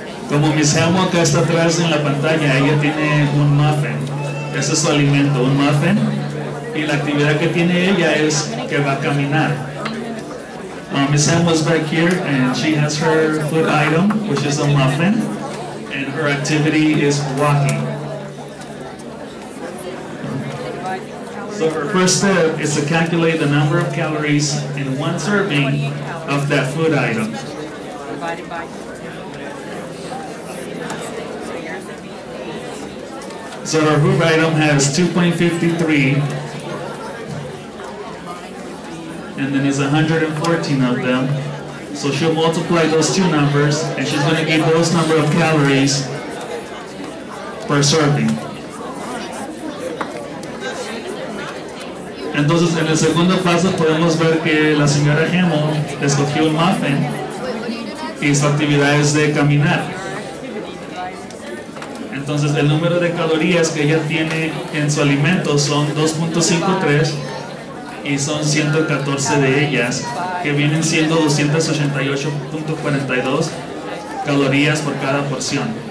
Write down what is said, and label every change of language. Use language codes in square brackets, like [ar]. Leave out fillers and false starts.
[es] Como Miss Helmo acá está atrás en la pantalla, ella tiene un muffin. Ese es su alimento, un muffin. Y la actividad que tiene ella es que va a caminar. [en] Miss Helmo is back here and she has her food item, which is a muffin. And her activity is walking. So our first step is to calculate the number of calories in one serving of that food item. So our food item has 2.53, and then it's 114 of them. So she'll multiply those two numbers, and she's going to give those number of calories per serving. [es] Entonces, en el segundo paso podemos ver que la señora Hamill escogió un muffin y su actividad es de caminar. Entonces, el número de calorías que ella tiene en su alimento son 2.53 y son 114 de ellas, que vienen siendo 288.42 calorías por cada porción.